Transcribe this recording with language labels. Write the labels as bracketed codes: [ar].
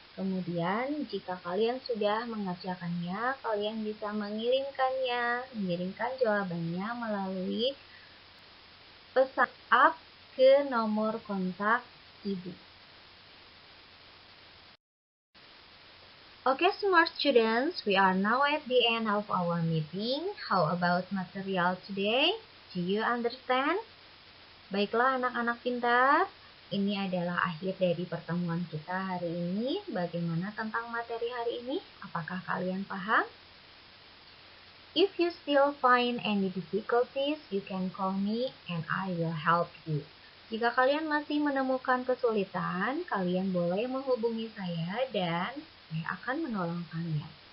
[id] Kemudian, jika kalian sudah mengerjakannya, kalian bisa mengirimkan jawabannya melalui pesan up ke nomor kontak Ibu. [en] Okay, smart students, we are now at the end of our meeting. How about material today? Do you understand? [id] Baiklah anak-anak pintar, ini adalah akhir dari pertemuan kita hari ini. Bagaimana tentang materi hari ini? Apakah kalian paham? [en] If you still find any difficulties, you can call me and I will help you. [id] Jika kalian masih menemukan kesulitan, kalian boleh menghubungi saya dan saya akan menolong kalian.